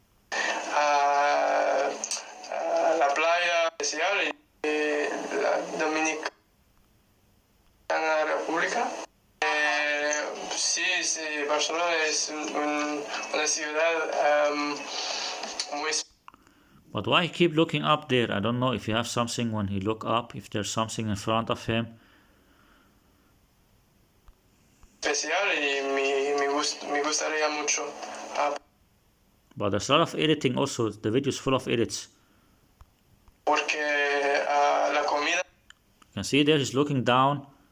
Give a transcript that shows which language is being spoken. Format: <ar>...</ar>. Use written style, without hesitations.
<es>La playa especial y la Dominicana República. Sí, Barcelona es una ciudad muy...</es> <en>But why he keep looking up there? I don't know if you have something when he look up, if there's something in front of him.</en> <es>Especial y me gustaría mucho.</es> <en>But there's a lot of editing also. The video is full of edits.</en> <es>Porque la comida...</es> <en>You can see there he's looking down.</en>